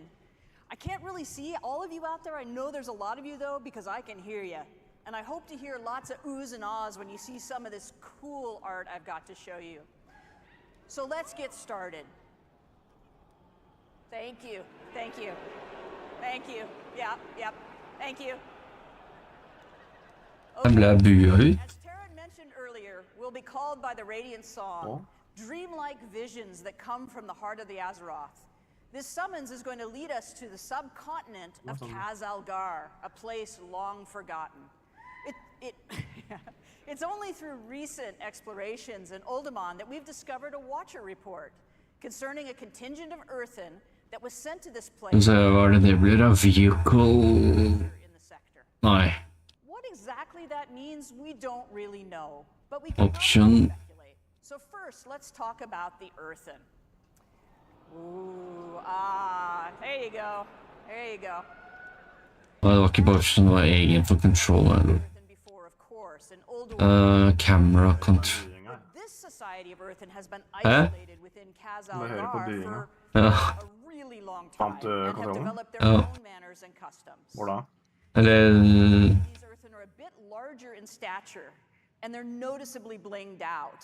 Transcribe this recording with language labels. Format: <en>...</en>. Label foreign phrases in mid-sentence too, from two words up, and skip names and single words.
<en>I can't really see all of you out there. I know there's a lot of you though, because I can hear you. And I hope to hear lots of oohs and ahs when you see some of this cool art I've got to show you. So let's get started. Thank you, thank you, thank you. Yep, thank you.</en> <no>Jeg ble bua ut.</no> <en>As Taryn mentioned earlier, we'll be called by the Radiant Song, dreamlike visions that come from the heart of the Azeroth. This summons is going to lead us to the subcontinent of Khaz-Algar, a place long forgotten. It's only through recent explorations in Uldaman that we've discovered a Watcher report concerning a contingent of Earthen that was sent to this place.</en> <no>Så var det blir av vehicle...</no> <en>In the sector.</en> <no>Nei.</no> <en>What exactly that means, we don't really know, but we can Option. speculate. So first, let's talk about the Earthen. Ooh, there you go. There you go.</en> <no>Det var ikke bare option, det var egen for control.</no> <en>Earthen before, of course, and Ulduar. Camera control. This society of Earthen has been isolated within Khaz-Algar for a really long time and have developed their own manners and customs.</en> <no>Eller...</no> <en>These Earthen are a bit larger in stature, and they're noticeably blinged out.</en>